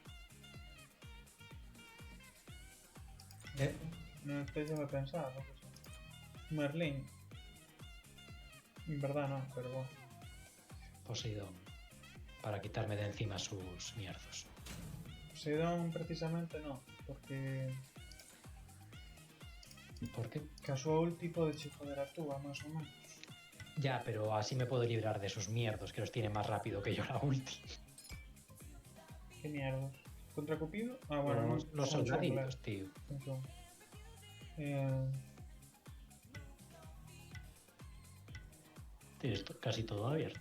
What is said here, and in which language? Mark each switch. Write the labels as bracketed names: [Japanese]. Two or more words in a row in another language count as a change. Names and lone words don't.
[Spanish] No estoy de pensar, no sé. Merlín. En verdad no, pero bueno. Poseidón. Para quitarme de encima sus mierdos. Poseidón precisamente no, porque ¿Por qué? [Galician] que a súa ulti pode che joder a túa, máis ou menos. [Spanish] Ya, pero así me puedo librar de sus mierdos, que los tiene más rápido que yo la ulti. Que mierdas. Contra Cupido? Ah, bueno, Bueno, [Galician] non [Spanish] los son soldaditos, jungler, tío. [Galician] non son. [Spanish] Tienes casi todo abierto.